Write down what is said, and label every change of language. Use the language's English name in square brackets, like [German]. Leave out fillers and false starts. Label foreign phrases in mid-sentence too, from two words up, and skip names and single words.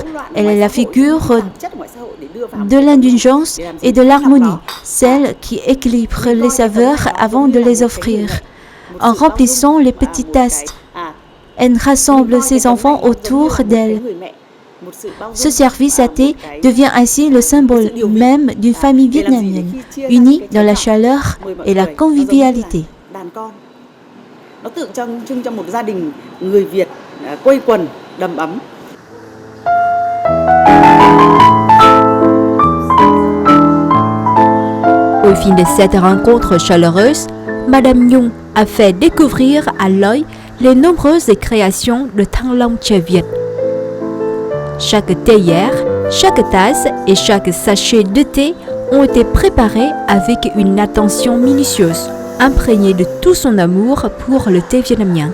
[French] Elle est la figure de l'indulgence et de l'harmonie, celle qui équilibre les saveurs avant de les offrir. En remplissant les petites tasses, elle rassemble ses enfants autour d'elle. Ce service à thé devient ainsi le symbole même d'une famille vietnamienne, unie dans la chaleur et la convivialité. [Vietnamese] Nó tượng trưng cho một gia đình người Việt quây quần đầm ấm. [French] Au fil de cette rencontre chaleureuse, Madame Nhung a fait découvrir à l'œil les nombreuses créations de Thăng Long chè Việt. Chaque théière, chaque tasse et chaque sachet de thé ont été préparés avec une attention minutieuse, imprégnée de tout son amour pour le thé vietnamien.